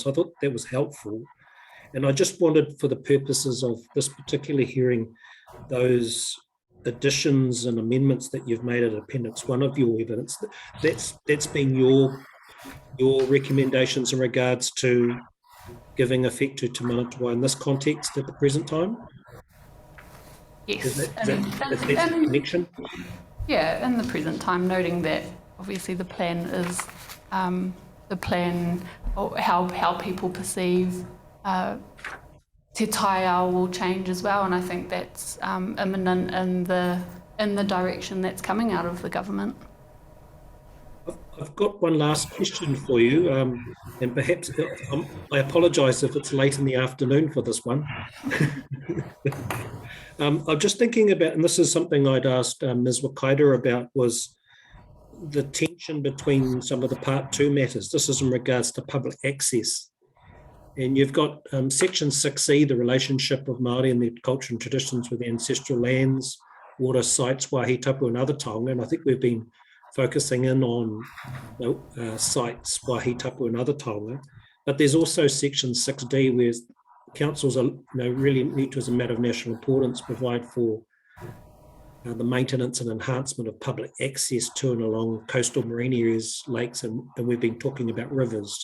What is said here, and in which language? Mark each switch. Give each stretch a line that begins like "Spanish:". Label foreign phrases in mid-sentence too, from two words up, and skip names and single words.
English: So I thought that was helpful. And I just wanted, for the purposes of this particular hearing, those additions and amendments that you've made at Appendix 1 of your evidence, that's been your recommendations in regards to giving effect to Te Mana Te Wai in this context at the present time? Yes. Is that the connection? Yeah, in the present time, noting that obviously the plan is or how people perceive
Māori: te taiao
English: will change as well, and I think that's imminent in the direction that's coming out of the government. I've got one last question for you, and perhaps I apologise if it's late in the afternoon for this one. I'm just thinking about, and this is something I'd asked Ms. Wakaida about, was the tension between some of the Part 2 matters. This is in regards to public access. And you've got Section 6C, the relationship of Māori and their culture and traditions with ancestral lands, water sites,
Māori: wāhi tapu
English: and other taonga. And I think we've been focusing in on sites,
Māori: wāhi tapu
English: and other taonga. But there's also Section 6D, where councils are, really need to, as a matter of national importance, provide for the maintenance and enhancement of public access to and along coastal marine areas, lakes, and we've been talking about rivers.